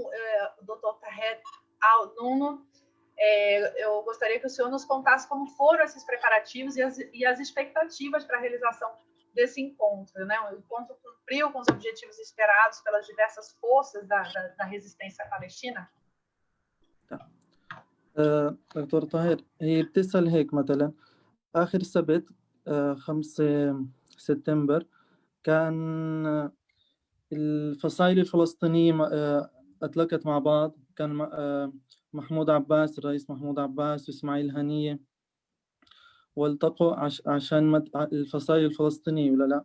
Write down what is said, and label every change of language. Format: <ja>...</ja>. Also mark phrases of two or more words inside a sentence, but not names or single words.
<pt>Então, o Dr. Taher Al-Nuno Eu gostaria que o senhor nos contasse como foram esses preparativos e as expectativas para a realização desse encontro, né? O encontro cumpriu com os objetivos esperados pelas diversas forças da resistência palestina?</pt> <ar>دكتور طاهر، هي بتسأل هيك مثلا آخر السبت 5 سبتمبر كان الفصائل الفلسطينية أطلقت مع بعض. كان محمود عباس، الرئيس محمود عباس وإسماعيل هنية والتقوا عشان الفصائل الفلسطينية ولا لا.</ar>